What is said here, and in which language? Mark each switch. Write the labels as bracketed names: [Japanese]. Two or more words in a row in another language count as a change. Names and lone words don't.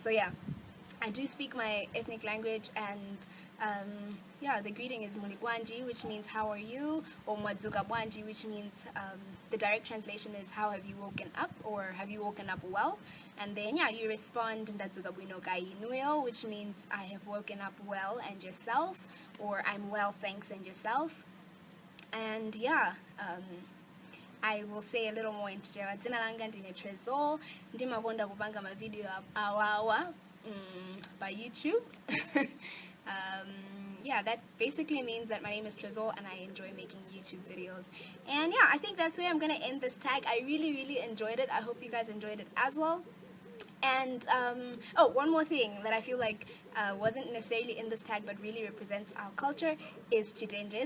[English] So yeah, I do speak my ethnic language, and yeah, the greeting is Muligwanji, which means how are you, or [Nyanja] Mwadzuka Bwanji, [English] which means the direct translation is how have you woken up, or have you woken up well. And then yeah, you respond [Nyanja] Ndadzuka Bwino Kai Inuyo, [English] which means I have woken up well, and yourself, or I'm well thanks, and yourself. And yeah, I will say a little more into Jewa. [Nyanja] Dzina langa ndine Trezor, ndimakonda kupanga mavideo awawa by YouTube. [English] Yeah, that basically means that my name is Trezor and I enjoy making YouTube videos. And yeah, I think that's where I'm going to end this tag. I really, really enjoyed it. I hope you guys enjoyed it as well. And, oh, one more thing that I feel like wasn't necessarily in this tag but really represents our culture is chitenjes.